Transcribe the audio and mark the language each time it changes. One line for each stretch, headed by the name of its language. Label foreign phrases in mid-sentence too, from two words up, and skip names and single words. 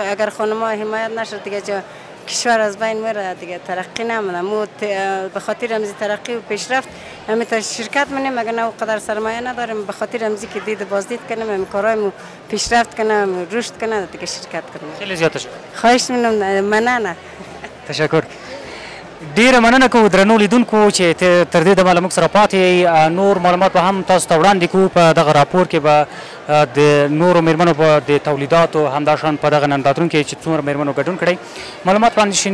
Persian: اگر خانم‌ها حمایت نشد دیگه کشور از بین میره دیگه، ترقی نمی‌کنه. ما به خاطر همین ترقی و پیشرفت همین شرکت منیم، اگر نه قدر سرمایه نداریم، به خاطر همین که دید بازدید کنیم، همین کارایمو پیشرفت کنیم، رشد کنیم دیگه، شرکت کنیم. خیلی زیاد تشکر. خواهش می‌کنم.
Pashto: مننه.
Persian: تشکر.
Pashto: ډیره مننه کوو درنو لیدونکو چې تر دې دمه له موږ سره پاتې نور معلومات به هم تاسو ته وړاندې کوو. په دغه راپور کې به د نورو مېرمنو په د تولیداتو همداشان په دغه نندارتون کې چې څومره مېرمنو ګډون کړی معلومات وړاندې شي.